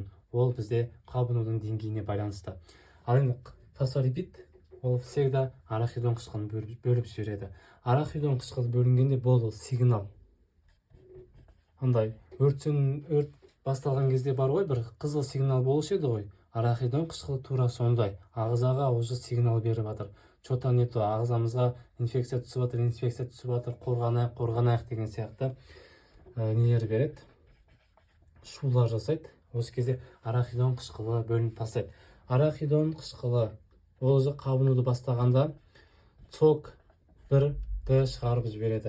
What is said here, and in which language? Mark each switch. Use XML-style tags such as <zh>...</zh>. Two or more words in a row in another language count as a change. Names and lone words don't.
<kk>Ол бізде қабынудың деңгейіне байланысты. Ал енді фосфолипид ол всегда арахидон қышқылын бөліп жібереді. Арахидон қышқылы бөлінгенде бұл сигнал. Андай өрт басталған кезде бар ғой, бір қызыл сигнал болушы еді ғой. Арахидон қышқылы тура сондай. Ағзаға уже сигнал беріп жатыр.</kk> <ru>Что-то не то,</ru> <kk>ағзамызға инфекция түсіп жатыр, қорғанайық деген сияқты нелер береді. Шулар жасайды. Осы кезде арахидон қышқылы бөлініп тастайды. Арахидон қышқылы ол уже қабынуды бастағанда ЦОК1-ді шығарып жібереді.</kk>